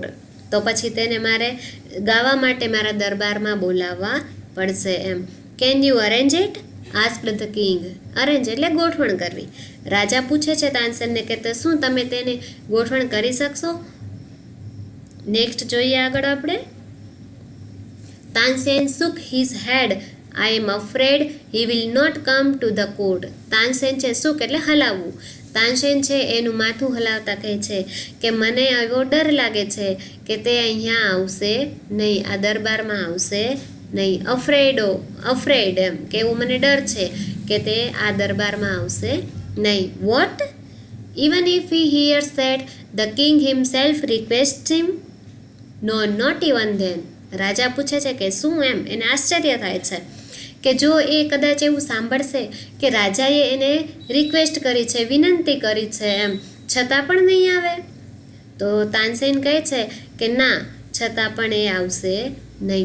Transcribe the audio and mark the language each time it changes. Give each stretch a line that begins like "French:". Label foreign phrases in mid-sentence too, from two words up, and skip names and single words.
Gujarati: તો પછી તેને મારે ગાવા માટે મારા દરબારમાં બોલાવવા પડશે એમ.
English: Can you arrange it, asked the king.
Gujarati: અરેન્જ એટલે ગોઠવણ કરવી. રાજા પૂછે છે તાનસેનને કે તો શું તમે તેને ગોઠવણ કરી શકશો. નેક્સ્ટ જોઈએ આગળ આપણે. તાનસેન
English: shook his head. I am afraid he will not come to the court.
Gujarati: તાનસેન છે shook એટલે હલાવવું. તાનસેન છે એનું માથું હલાવતા કહે છે કે મને એવો ડર લાગે છે કે તે અહીંયા આવશે નહીં, આ દરબારમાં આવશે નહીં. અફ્રેડ એમ કે એવું મને ડર છે કે તે આ દરબારમાં આવશે નહીં.
English: What? Even if he hears that the king himself requests him? No, not even then.
Gujarati: રાજા પૂછે છે કે શું, એમ એને આશ્ચર્ય થાય છે કે જો એ કદાચ એવું સાંભળશે કે રાજાએ એને રિક્વેસ્ટ કરી છે, વિનંતી કરી છે એમ, છતાં પણ નહીં આવે. તો તાનસેન કહે છે કે ના, છતાં પણ એ આવશે નહીં.